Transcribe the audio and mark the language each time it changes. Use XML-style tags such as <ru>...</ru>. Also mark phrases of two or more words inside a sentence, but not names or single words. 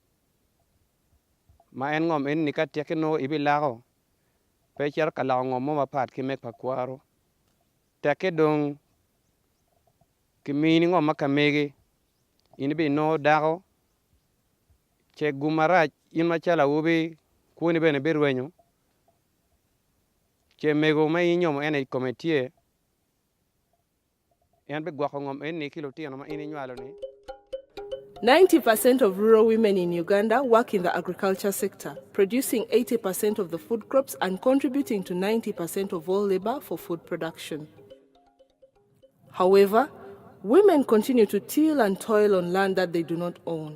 <ach>Ma en ngom en ni katike no ibilago pe cher kala ngom mo mapat ki mek pakwaro take dong ki mini ngom makamege in bi no dago che gumara in machala ubi kuni bene berwenyo che mego mai nyom en committee en be gwa ngom en ni kilo tiano ma ini nywalo ni.</ach> <en>90% of rural women in Uganda work in the agriculture sector, producing 80% of the food crops and contributing to 90% of all labor for food production. However, women continue to till and toil on land that they do not own.</en>